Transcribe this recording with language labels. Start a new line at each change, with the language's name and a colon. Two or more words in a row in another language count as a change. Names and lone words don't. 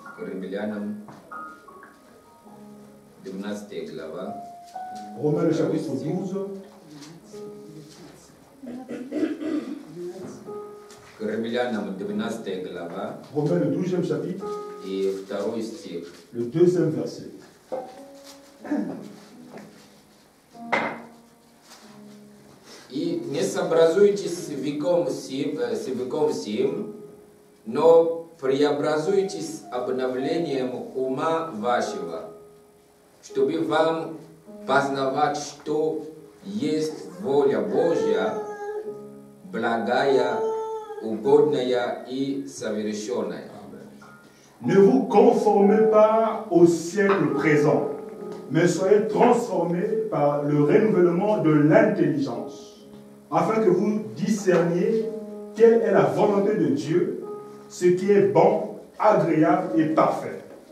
French: Romains le chapitre 12. Romains le 12e chapitre. Le 2e verset.
Russian: И не сообразуйтесь с веком сим, но преобразуйтесь обновлением ума вашего, чтобы вам познавать, что есть воля Божья, благая, угодная и совершенная.
French: Ne vous conformez pas au siècle présent, mais soyez transformés par le renouvellement de l'intelligence, afin que vous discerniez quelle est la volonté de Dieu, ce qui est bon, agréable et parfait.